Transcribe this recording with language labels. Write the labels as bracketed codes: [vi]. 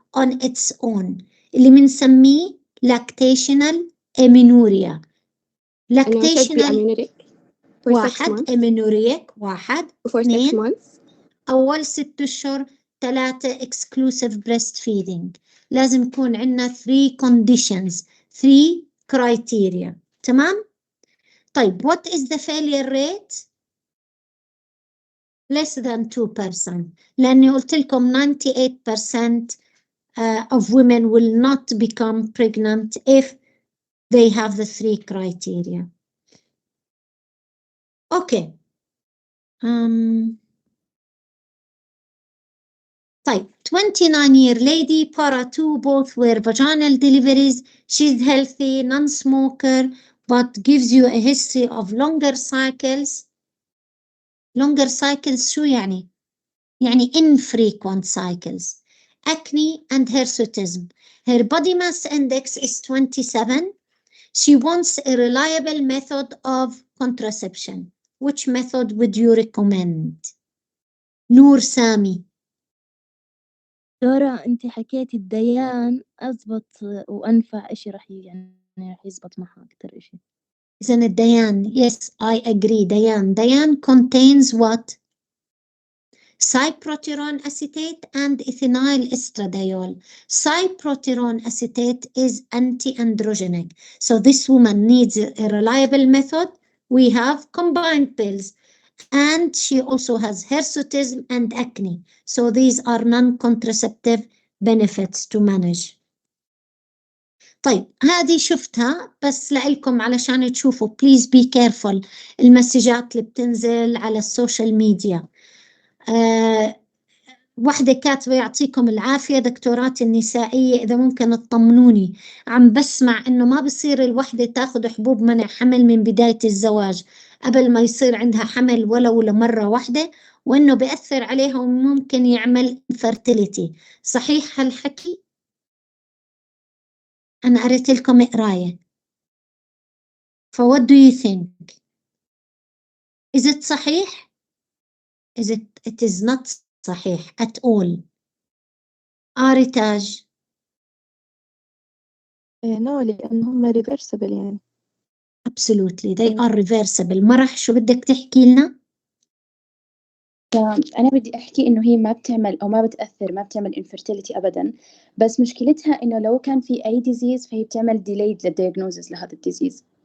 [en] on its own [ar] اللي بنسميه [en] lactational amenorrhea. [ar] أنا [en] said lactational pre-amenorrheic for 6 [ar] واحد [en] months amenorrheic [ar] واحد [en] for 6 [ar] اثنين [en] months. [ar] أول 6 أشهر 3 [en] exclusive breastfeeding. [ar] لازم يكون عندنا 3 [en] conditions [ar] 3 [en] criteria. [ar] تمام؟ طيب [en] what is the failure rate؟ less than 2%. [ar] لأني قلت لكم [en] 98% of women will not become pregnant if they have the 3 criteria. Okay. [ar] طيب [en] 29-year lady, para 2, both were vaginal deliveries. She's healthy, non-smoker, but gives you a history of longer cycles. Longer cycles [ar] شو يعني؟ يعني [en] infrequent cycles. Acne and hirsutism. Her body mass index is 27. She wants a reliable method of contraception. Which method would you recommend? [ar] نور سامي. دورة أنت حكيتي الديان أزبط وأنفع إشي يعني رح يزبط معها أكتر إشي. إذن الديان, [en] yes, I agree. Diane contains what? Cyproterone acetate and ethinyl estradiol. Cyproterone acetate is anti-androgenic. So this woman needs a reliable method. We have combined pills. And she also has hirsutism and acne. So these are non-contraceptive benefits to manage. [ar] طيب هذه شفتها بس لإلكم علشان تشوفوا [en] please be careful [ar] المسجات اللي بتنزل على السوشيال ميديا. واحدة كاتبة يعطيكم العافية دكتوراتي النسائية إذا ممكن تطمنوني عم بسمع إنه ما بصير الوحدة تاخد حبوب منع حمل من بداية الزواج قبل ما يصير عندها حمل ولو لمرة واحدة وإنه بيأثر عليها وممكن يعمل infertility. صحيح هالحكي؟ أنا قريت لكم قراية. [en] what do you think? Is it [ar] صحيح? [en] It is not [ar] صحيح [en] at all. [ar] آريتاج. [en] no [ar] لأنهم [en] reversible [ar] يعني. [en] Absolutely they are reversible. [ar] مرح شو بدك تحكي لنا؟ أنا بدي أحكي إنه هي ما بتعمل أو ما بتأثر ما بتعمل infertility أبداً، بس مشكلتها إنه لو كان في أي disease فهي بتعمل [en] delayed [ar] للdiagnosis لهذا الdisease.